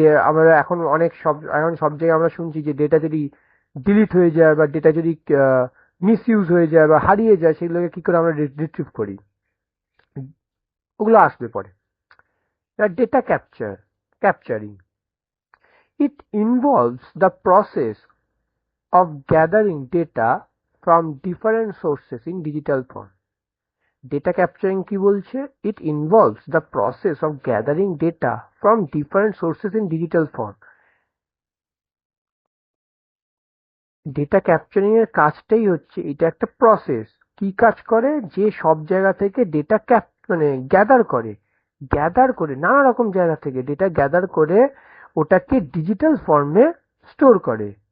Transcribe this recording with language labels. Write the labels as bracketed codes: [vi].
[bn] আমরা এখন সব জায়গায় আমরা শুনছি যে ডেটা যদি ডিলিট হয়ে যায় বা ডেটা যদি মিস ইউজ হয়ে যায় বা হারিয়ে যায়, সেগুলোকে কি করে আমরা রিট্রিভ করি, ওগুলো আসবে পরে। [en] Data capturing, it involves the process of gathering data from different sources in digital form. [bn] Data capturing কি বলছে? [en] It involves the process of gathering data from different sources in digital form. [bn] Data capturing এর কাজটাই হচ্ছে, এটা একটা process. কি কাজ করে, যে সব জায়গা থেকে ডেটা মানে গ্যাদার করে নানা রকম জায়গা থেকে ডেটা গ্যাদার করে ওটাকে ডিজিটাল ফর্মে স্টোর করে।